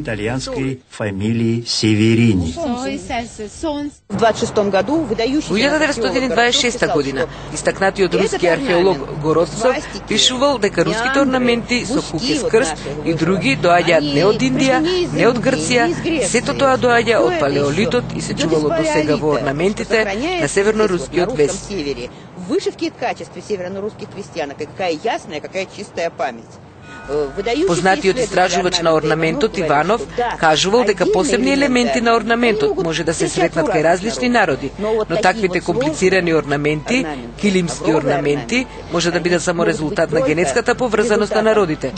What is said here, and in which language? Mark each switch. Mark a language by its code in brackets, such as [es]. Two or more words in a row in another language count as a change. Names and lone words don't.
[mk] Во 1926 година, истакнатиот руски археолог Городцов пишувал дека руските орнаменти со куки крст и други доаѓаат не од Индија, не од Грција, сето тоа доаѓа од палеолитот и се чувало до сега во орнаментите на севернорускиот вес. [ru] Вышивки и качестве севернорусских крестьянок, и какая ясная, какая чистая память. [mk] Познатиот истражувач на орнаментот Иванов кажувал дека посебни елементи на орнаментот може да се сретнат кај различни народи, но таквите комплицирани орнаменти, килимски орнаменти, може да бидат само резултат на генетската поврзаност на народите.